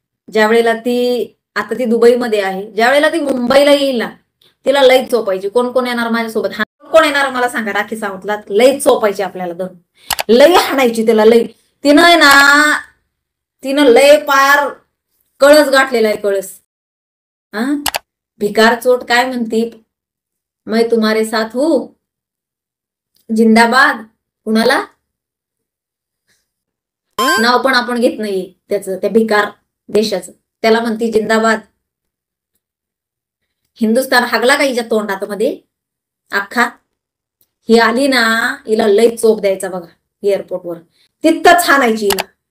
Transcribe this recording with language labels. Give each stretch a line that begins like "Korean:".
Marathi: ज्या वेळेला ती आता ती दुबईमध्ये आहे, ज्या वेळेला ती मुंबईला येईल ना, तिला लई चोपायची. कोण कोण येणार माझ्यासोबत? हा कोण येणार मला सांगा? राखी सावंतला लई चोपायची आपल्याला दोन, लई हाणायची तिला लई. तिनं आहे ना, तिनं लय पार कळस गाठलेला आहे, कळस. हा, भिकार चोट काय म्हणती?
Hindi: मैं तुम्हारे साथ हूँ जिंदाबाद.
Marathi: कुणाला नाव पण आपण घेत नाही त्याचं, त्या भिकार देशाचं. त्याला म्हणती जिंदाबाद. हिंदुस्थान हागला का हिच्या तोंडात मध्ये अख्खा. ही आली ना, हिला लई चोप द्यायचा बघा एअरपोर्टवर, तिथंच हाणायची हिला.